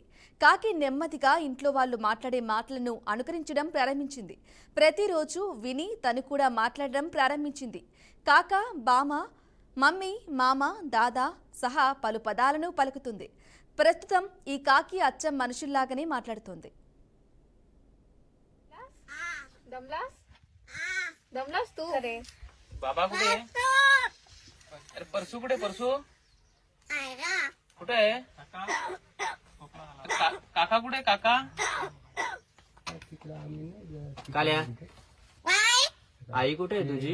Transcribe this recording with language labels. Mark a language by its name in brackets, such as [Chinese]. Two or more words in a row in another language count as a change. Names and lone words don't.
[Telugu] కాకి నెమ్మదిగా ఇంట్లో వాళ్ళు మాట్లాడే మాటలను అనుకరించడం ప్రారంభించింది. ప్రతిరోజు విని తను కూడా మాట్లాడడం ప్రారంభించింది. కాక, బామ, మమ్మీ, మామ, దాదా సహా పలు పదాలను పలుకుతుంది. ప్రస్తుతం ఈ కాకి అచ్చం మనుషుల్లాగానే మాట్లాడుతోంది. [Marathi] बाबा कुठे? अरे परसू कुठे? परसू कुठे? काका कुठे? काका काल्या आई कुठे तुझी?